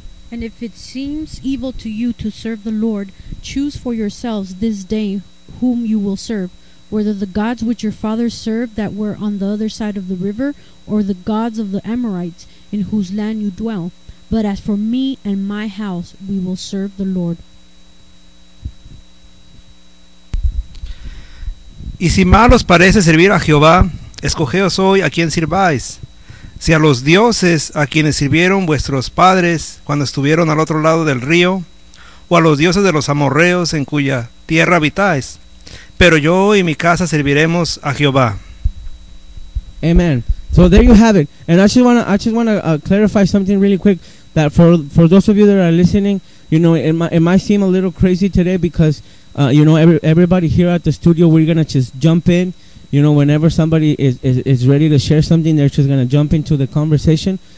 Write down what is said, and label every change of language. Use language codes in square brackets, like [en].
[en] And if it seems evil to you to serve the Lord, choose for yourselves this day whom you will serve, whether the gods which your fathers served that were on the other side of the river, or the gods of the Amorites in whose land you dwell. But as for me and my house, we will serve the Lord. [es] Y si mal os parece servir a Jehová, escogeos hoy a quien sirváis. Si a los dioses a quienes sirvieron vuestros padres cuando estuvieron al otro lado del río, o a los dioses de los amorreos en cuya tierra habitáis, pero yo y mi casa serviremos a Jehová. [en] Amen. So there you have it. And I just wanna clarify something really quick, that for those of you that are listening, you know, it might seem a little crazy today because you know, everybody here at the studio, we're gonna just jump in. You know, whenever somebody is ready to share something, they're just going to jump into the conversation.